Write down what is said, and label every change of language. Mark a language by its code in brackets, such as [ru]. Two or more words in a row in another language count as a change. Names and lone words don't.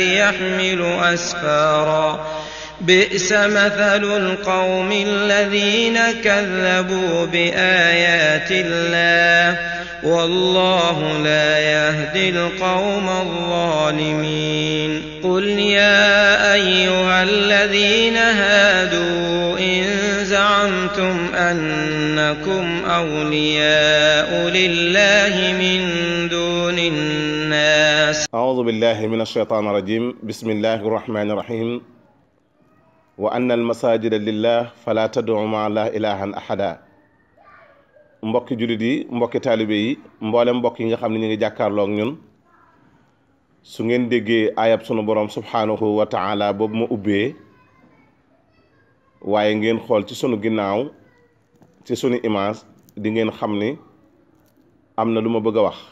[ar] يحمل أسفارا بئس مثل القوم الذين كذبوا بآيات الله والله لا يهدي القوم الظالمين قل يا أيها الذين هادوا إن زعمتم أنكم أولياء لله من دون الناس أعوذ بالله من الشيطان الرجيم بسم الله الرحمن الرحيم وأن المساجد لله فلا تدعوا مع الله إلها أحدا [wo] mbokki jullit yi mbokki taalibe yi mboolem mbokk yi nga xam ne ñu ngi jàkkaarloo ak ñun su ngeen déggee ayab sunu borom [ar] سبحانه وتعالى [wo] boobu ma ubbee waaye ngeen xool ci sunu ginnaaw ci sunu image di ngeen xam ni am na lu ma bëgg a wax